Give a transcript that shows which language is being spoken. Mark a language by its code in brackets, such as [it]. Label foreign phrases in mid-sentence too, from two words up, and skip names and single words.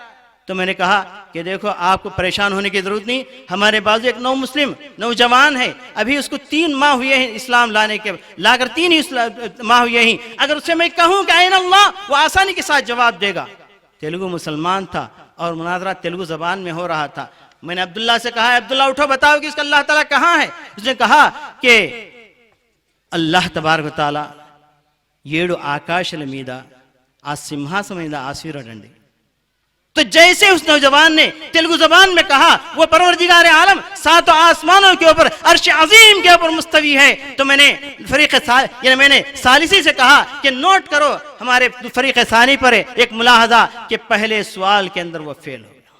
[ur] تو میں نے کہا کہ دیکھو آپ کو پریشان ہونے کی ضرورت نہیں، ہمارے بازو ایک نوجوان ہے، ابھی اس کو 3 ماہ ہوئے ہیں اسلام لا کر 3 ہی ماہ ہوئے ہیں، اگر اسے میں کہوں کہ [ar] این اللہ، [ur] وہ آسانی کے ساتھ جواب دے گا۔ تیلگو مسلمان تھا اور مناظرہ تیلگو زبان میں ہو رہا تھا۔ میں نے عبداللہ سے کہا، عبداللہ اٹھو بتاؤ کہ اس کا اللہ تعالیٰ کہاں ہے۔ اس نے کہا کہ اللہ تبارک و تعالیٰ [te] 7 ఆకాశాల మీద ఆ సింహాసనం మీద ఆశీర్వడండి۔ [ur] تو جیسے اس نوجوان نے تیلگو زبان میں کہا وہ پروردگار عالم 7 آسمانوں کے اوپر عرش عظیم کے اوپر مستوی ہے، تو میں نے ثالثی سے کہا کہ نوٹ کرو ہمارے فریق ثانی پر ایک ملاحظہ کہ پہلے سوال کے اندر وہ فیل ہو گیا۔